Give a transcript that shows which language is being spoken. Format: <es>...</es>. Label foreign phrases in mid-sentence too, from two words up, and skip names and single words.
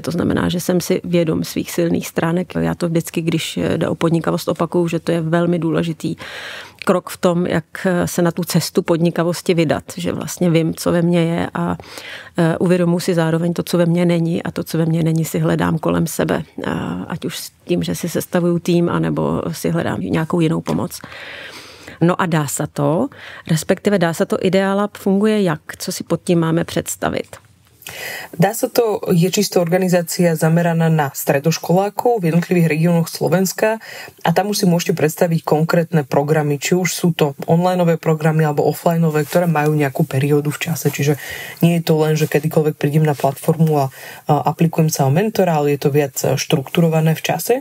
<cs>To znamená, že jsem si vědom svých silných stránek. Já to vždycky, když jde o podnikavost, opakuju, že to je velmi důležitý krok v tom, jak se na tu cestu podnikavosti vydat, že vlastně vím, co ve mně je a uvědomuji si zároveň to, co ve mně není a to, co ve mně není, si hledám kolem sebe. Ať už s tím, že si sestavuju tým, anebo si hledám nějakou jinou pomoc. No a dá se to, respektive dá se to Idealab funguje jak? Co si pod tím máme představit?</cs> <sk>Dá sa to, je čisto organizácia zameraná na stredoškolákov v jednotlivých regiónoch Slovenska a tam už si môžete predstaviť konkrétne programy, či už sú to onlineové programy alebo offlineové, ktoré majú nejakú periódu v čase, čiže nie je to len, že kedykoľvek prídem na platformu a aplikujem sa o mentora, ale je to viac štrukturované v čase.</sk>